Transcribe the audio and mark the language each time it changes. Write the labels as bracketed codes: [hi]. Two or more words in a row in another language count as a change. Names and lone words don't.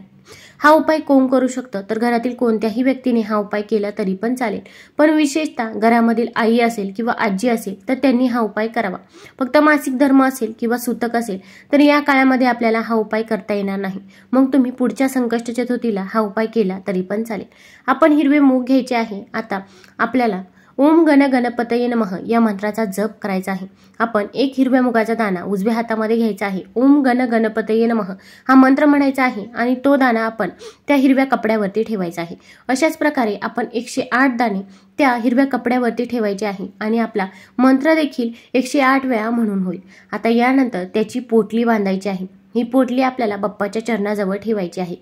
[mr] हा उपाय कोण करू शकतो तर घरातील कोणत्याही व्यक्तीने हा उपाय केला तरी पण चालेल, पण विशेषतः घरामधील आई असेल किंवा आजी असेल तर त्यांनी हा उपाय करावा। फक्त मासिक धर्म असेल किंवा सूतक असेल तर या काळामध्ये आपल्याला हा उपाय करता येणार नाही। मग तुम्ही पुढच्या संकष्ट चतुर्थीला हा उपाय केला तरी पण चालेल। आपण हिरवे मूग घ्यायचे आहे। आता आपल्याला [sa] ओम गण गणपतये नमः [mr] या मंत्राचा जप करायचा आहे। आपण एक हिरव्या मुगाचा दाणा उजव्या हातामध्ये घ्यायचा आहे। [sa] ओम गण गणपतये नमः [mr] हा मंत्र म्हणायचा आहे आणि तो दाणा आपण त्या हिरव्या कपड्यावरती ठेवायचा आहे। अशाच प्रकारे आपण 108 दाणे त्या हिरव्या कपड्यावरती ठेवायचे आहे आणि आपला मंत्र देखील 108 वेळा म्हणून होईल। आता यानंतर त्याची पोटली बांधायची आहे। ही पोटली आपल्याला बाप्पाच्या चरणाजवळ ठेवायची आहे।